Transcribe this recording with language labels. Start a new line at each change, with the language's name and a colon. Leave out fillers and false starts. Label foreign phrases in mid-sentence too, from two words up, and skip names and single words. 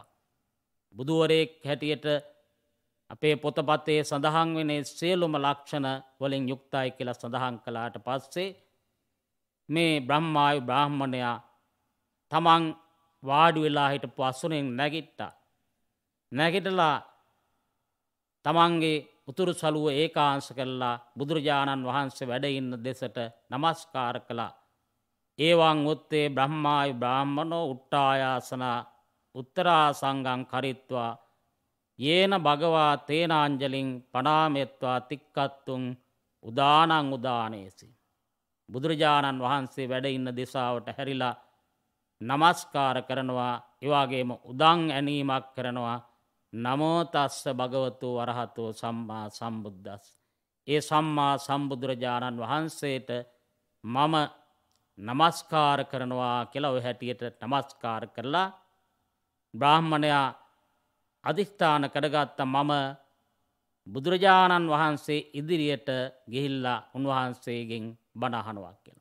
Sinhala: බුදුවරයෙක් හැටියට අපේ පොතපතේ සඳහන් වෙන්නේ සියලුම ලක්ෂණ වලින් යුක්තයි කියලා සඳහන් කළාට පස්සේ මේ බ්‍රහ්මායු බ්‍රාහ්මණයා තමන් වාඩි වෙලා හිටපු අසුනෙන් නැගිට්ටා. නැගිටලා තමන්ගේ උතුරු සළුව ඒකාංශ කළා බුදුරජාණන් වහන්සේ වැඩ ඉන්න දෙසට নমස්කාර කළා.
Pali: ඒවං උත්තේ බ්‍රහ්මායු බ්‍රාහ්මනෝ උට්ටායාසන උත්තරාසංගං කරිත්වා යේන භගවා තේනාංජලින් පනාමෙත්වා තික්කත්තුන් උදානං උදානේසි.
Sinhala: බුදුරජාණන් වහන්සේ වැඩ ඉන්න දිසාවට හැරිලා নমස්කාර කරනවා. ඒ වගේම උදන් ඇනීමක් කරනවා.
Pali: නමෝ තස්ස භගවතු වරහතෝ සම්මා සම්බුද්දස්ස.
Sinhala: ඒ සම්මා සම්බුදුරජාණන් වහන්සේට මම নমස්කාර කරනවා කියලා ඔය හැටියට নমස්කාර කරලා බ්‍රාහ්මණයා අධිෂ්ඨාන කරගත්ත මම බුදුරජාණන් වහන්සේ ඉදිරියට ගිහිල්ලා උන්වහන්සේගෙන් බණ අහනවා කියලා.